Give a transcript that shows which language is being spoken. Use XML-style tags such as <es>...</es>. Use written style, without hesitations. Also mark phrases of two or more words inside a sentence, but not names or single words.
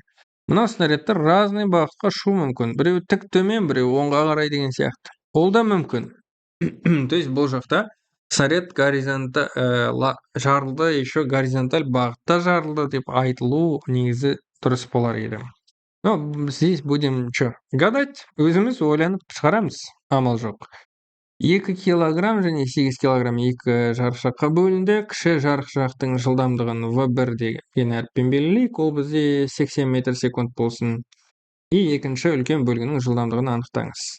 <kk>Мына снарядтар разный бағытқа ұшу мүмкін. Біреу тік төмен, біреу оңға қарай деген сияқты. Ол да мүмкін.</kk> <ru>То есть</ru> <kk>бұл жақта снаряд жарылды, еще горизонталь бағытта жарылды деп айтылу негізі дұрыс болар еді.</kk> <ru>Но здесь будем гадать,</ru> <kk>өзіміз ойланып шығарамыз, амал жоқ. 2 килограмм және 8 килограмм 2 жарықшаққа бөлінді. Кіші жарықшақтың жылдамдығын V1 деген әріппен белгілейік, ол бізде 80 метр секунд болсын. И екінші үлкен бөлігінің жылдамдығын анықтаңыз.</kk>